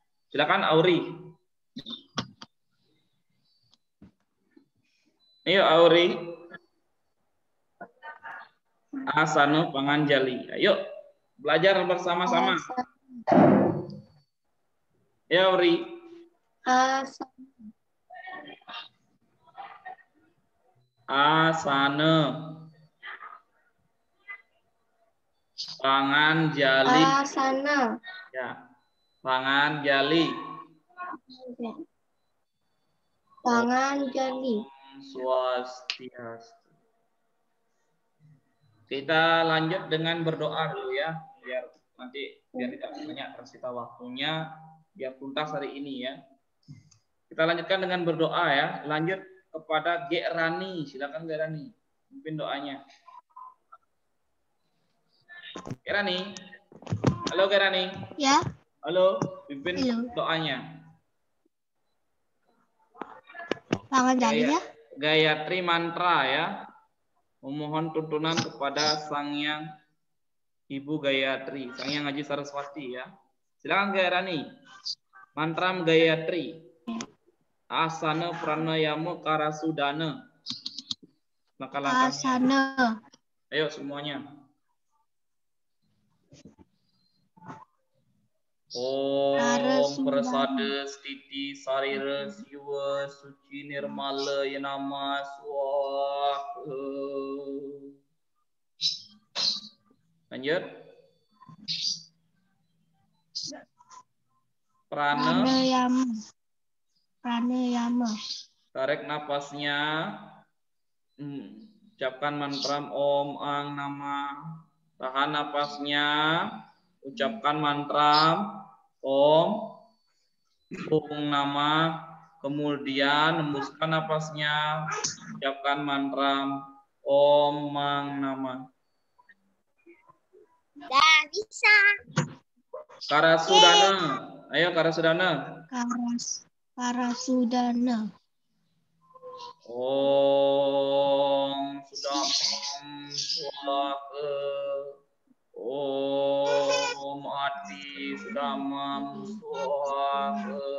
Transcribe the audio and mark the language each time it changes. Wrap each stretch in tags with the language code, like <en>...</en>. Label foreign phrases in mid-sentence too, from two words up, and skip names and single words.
<id>Silakan Auri. Ayo Auri. Asana panganjali. Ayo belajar bersama-sama. Ya Auri. Asana panganjali. Asana. Ya. Panganjali. Panganjali. Swastiastu. Kita lanjut dengan berdoa dulu ya, biar tidak banyak tersita waktunya, biar tuntas hari ini ya. Kita lanjutkan dengan berdoa ya. Lanjut kepada G Rani, silakan G Rani, pimpin doanya. G Rani, halo G Rani. Ya. Halo, pimpin doanya. Panganjali ya. Gayatri mantra ya. Memohon tuntunan kepada Sang Yang Ibu Gayatri, Sang Yang Haji Saraswati ya. Silakan Gayatri. Mantram Gayatri. Asana pranayama karasudana. Maka langkahnya. Asana. Ayo semuanya.</id> <sa>Om prasada stiti sarira siwa suci nirmala yanama swaha.</sa> <id>Lanjut. Pranayama. Tarik napasnya. Ucapkan mantra</id> <sa>Om Ang Nama.</sa> <id>Tahan napasnya. Ucapkan mantra</id> <sa>Om Nama.</sa> <id>Kemudian hembuskan napasnya. Ucapkan mantra</id> <sa>Om Mang Nama.</sa> <id>Dah bisa. Karasudana. Ayo Karasudana. Karasudana.</id> <sa>Om Sudamam Swaha. Om Adi Sudamam Swaha.</sa>